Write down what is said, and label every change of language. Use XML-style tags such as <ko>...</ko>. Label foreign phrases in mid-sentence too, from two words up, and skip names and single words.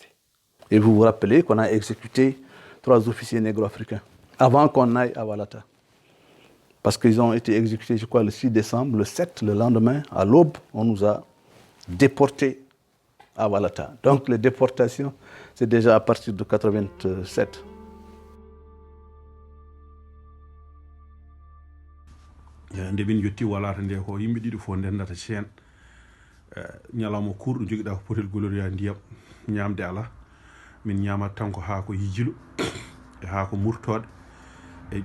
<fr>Et vous vous rappelez qu'on a exécuté 3 officiers négro-africains avant qu'on aille à Walata. Parce qu'ils ont été exécutés, je crois, le 6 décembre, le 7, le lendemain, à l'aube, on nous a déportés à Walata. Donc les déportations, c'est déjà à partir de 87.</fr> <ff>nde min yetti walata nde ko yimɓe ɗiɗi fof ndendata ceen ñalawma kurɗo joguiɗa ko potel goloriya ndiyam ñamde ala min ñamat tan ko ha ko yijilo e ha ko murtode e</ff>